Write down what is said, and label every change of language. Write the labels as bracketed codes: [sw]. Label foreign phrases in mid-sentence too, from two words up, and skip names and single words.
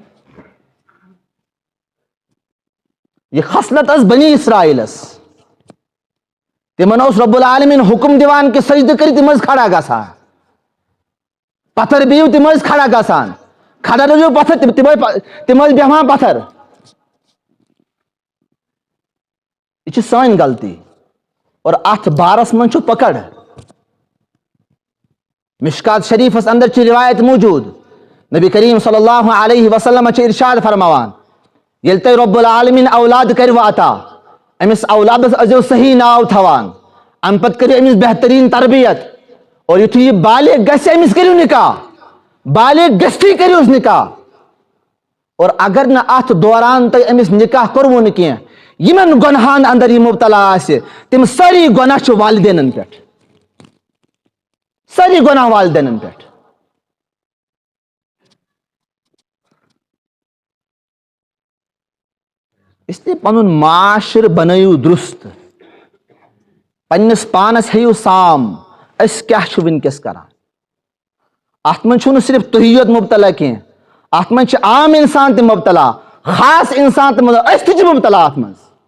[ks] یہ خصلت ٲس بنی اسرائیلس تمن اوس [ar] رب العالمین [ks] حکم دِوان کہ سجدٕ کٔرِو تِم ٲسۍ کھڑا گژھان پتھر بِہِو تِم ٲسۍ کھڑا گژھان کھڑا روٗزِو پتھر تِم ٲسۍ بیٚہوان پتھر یہ چھِ سٲنۍ غلطی اور اتھ بارس منٛز چھُ پکڑ مشکات شریفس اندر چھِ روایت موجود نبی کریم صلی [ar] اللہ علیہ وسلم [ks] چھِ ارشاد فرماوان ییٚلہِ تۄہہِ [ar] رب العالمین [ks] اولاد کٔرِو عطا أمِس اولادس ٲسۍزیو صحیح ناو تھاوان امہِ پتہٕ کٔرِو أمِس بہتریٖن تربیت اور یُتھُے یہِ بالغ گژھِ أمِس کٔرِو نکاح بالغ گٔژھتھٕے کٔرۍہوٗس نکاح اور اگر نہٕ اتھ دوران تۄہہِ أمِس نکاح کوٚروُ نہٕ کینٛہہ یِمن گۄنہان اندر یہِ مبتلا آسہِ تِم سٲری گۄناہ چھِ والدینن پٮ۪ٹھ سٲری گۄناہ والدینن پٮ۪ٹھ [ur] اس لیے [ks] پنُن معاشرٕ بنٲیِو درست پننِس پانس ہیٚیِو سام أسۍ کیاہ چھِ وٕنکیٚس کران اتھ منٛز چھُنہٕ صرف تُہی یوت مبتلا کینٛہہ اتھ منٛز چھِ عام انسان تہِ مبتلا خاص انسان تہِ مبتلا أسۍ تہِ چھِ مبتلا اتھ منٛز